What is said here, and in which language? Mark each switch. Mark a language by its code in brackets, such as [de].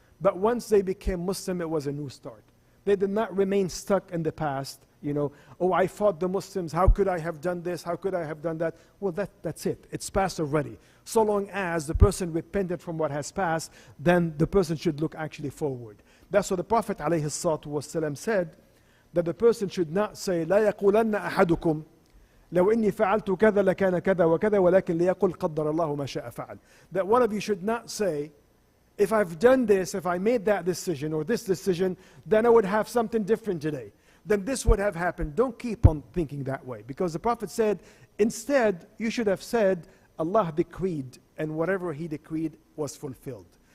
[en] But once they became Muslim, it was a new start. They did not remain stuck in the past. You know, oh, I fought the Muslims. How could I have done this? How could I have done that? Well, that's it. It's past already. So long as the person repented from what has passed, then the person should look actually forward. That's what the Prophet ﷺ said, that the person should not say, [ar] لا يقولن أحدكم لو إني فعلت كذا لكان كذا وكذا ولكن ليقل قدر الله ما شاء فعل. [en] That one of you should not say, if I've done this, if I made that decision or this decision, then I would have something different today. Then this would have happened. Don't keep on thinking that way. Because the Prophet said, instead, you should have said, Allah decreed, and whatever He decreed was fulfilled.